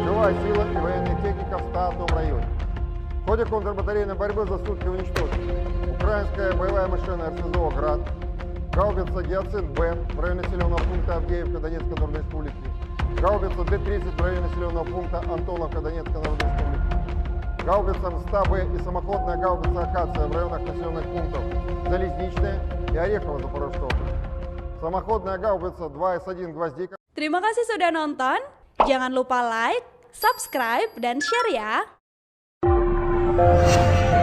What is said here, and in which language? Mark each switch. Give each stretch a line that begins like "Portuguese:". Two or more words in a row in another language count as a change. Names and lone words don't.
Russian: Живая сила и военная техника в 101 районе. В ходе контрбатарейной борьбы за сутки уничтожена украинская боевая машина РСЗО «Град», гаубица «Гиацинт-Б» в районе населенного пункта Авдеевка Донецкой Народной Республики, гаубица Д-30 в районе населенного пункта Антоновка Донецкой Народной Республики, гаубица МСТА-Б и самоходная гаубица «Акация» в районах населенных пунктов Залезничная и Орехово Запорожского. Самоходная гаубица 2С1 «Гвоздика».
Indonesian: Terima kasih sudah nonton. Jangan lupa like, subscribe, dan share ya.